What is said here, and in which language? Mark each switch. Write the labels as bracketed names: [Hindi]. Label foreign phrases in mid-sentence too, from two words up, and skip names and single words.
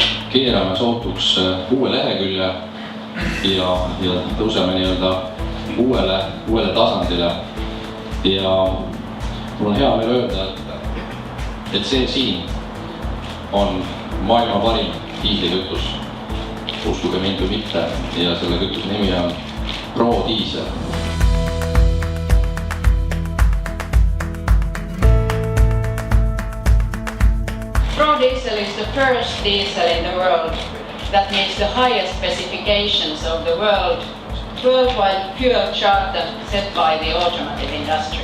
[Estonian] keerame sootuks uue lehekülje ja tõuseme nii-öelda uuele tasandile. Ja mul on hea meel öelda, et see siin on maailma parim diislikütus. Uskuge mind või mitte, ja selle kütuse nimi on Pro Diesel. [English] Pro Diesel is the first diesel in the world that meets the highest specifications of the worldwide fuel charter set by the automotive industry.